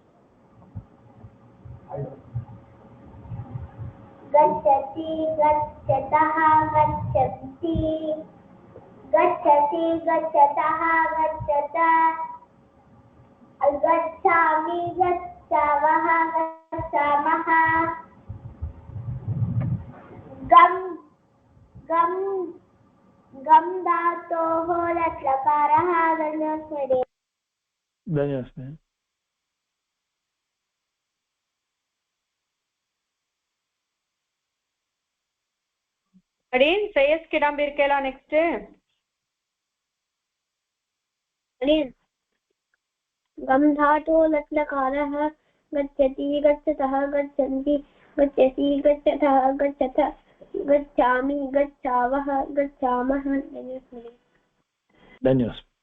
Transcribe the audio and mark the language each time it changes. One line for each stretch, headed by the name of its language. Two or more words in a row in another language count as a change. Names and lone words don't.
Sanskrit: गच्छति गच्छतः गच्छन्ति गच्छति गच्छतः गच्छत गच्छामि गच्छावः गच्छामः गम गम गम धातोः लट् लकारः धन्यवादः
Tamil: அடியேன் ஸ்ரேயஸ் கிடாம்பி இருக்கலாம் நெக்ஸ்ட்
Sanskrit: अडियन् गम धातोः लट् लकारः गच्छति गच्छतः गच्छन्ति गच्छसि गच्छतः गच्छथ गच्छामि गच्छावः गच्छामः धन्यवादः